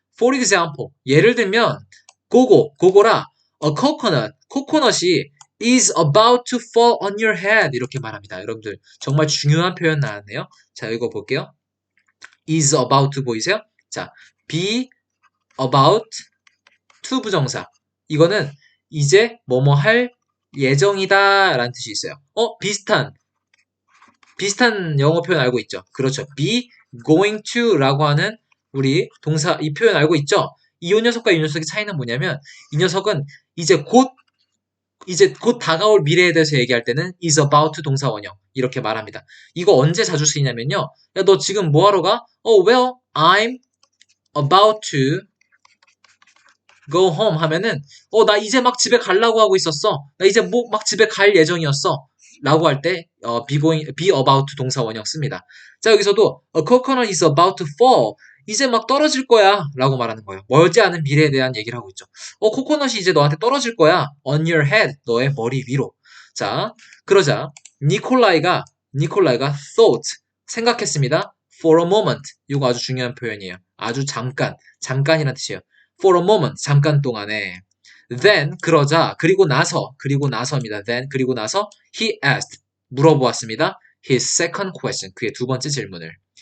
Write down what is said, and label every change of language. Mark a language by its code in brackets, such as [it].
[en] For example, [ko] 예를 들면 [en] 고고라 a coconut, [ko] 코코넛이 [en] is about to fall on your head [ko] 이렇게 말합니다. 여러분들 정말 중요한 표현 나왔네요. 자, 이거 볼게요. is about to 보이세요? 자, be about to 부정사. 이거는 이제 뭐뭐 할 예정이다 라는 뜻이 있어요. 비슷한 영어 표현 알고 있죠? 그렇죠. be going to 라고 하는 우리 동사 이 표현 알고 있죠? 이 녀석과 이 녀석의 차이는 뭐냐면 이 녀석은 이제 곧 다가올 미래에 대해서 얘기할 때는 is about to 동사 원형 이렇게 말합니다. 이거 언제 자주 쓰이냐면요. 야, 너 지금 뭐 하러 가? [en] Well, I'm about to go home [ko] 하면은 나 이제 막 집에 가려고 하고 있었어. 나 이제 막 집에 갈 예정이었어. 라고 할 때 be about to 동사 원형 씁니다. 자, 여기서도 [en] a coconut is about to fall. [ko] 이제 막 떨어질 거야 라고 말하는 거예요. 멀지 않은 미래에 대한 얘기를 하고 있죠. 코코넛이 이제 너한테 떨어질 거야. on your head. 너의 머리 위로. 자, 그러자 니콜라이가 thought 생각했습니다. [en] for a moment. [ko] 이거 아주 중요한 표현이에요. 아주 잠깐이라는 뜻이에요. for a moment, 잠깐 동안에. Then, 그리고 나서입니다. Then, 그리고 나서, he asked, 물어보았습니다. His second question, 그의 두 번째 질문을.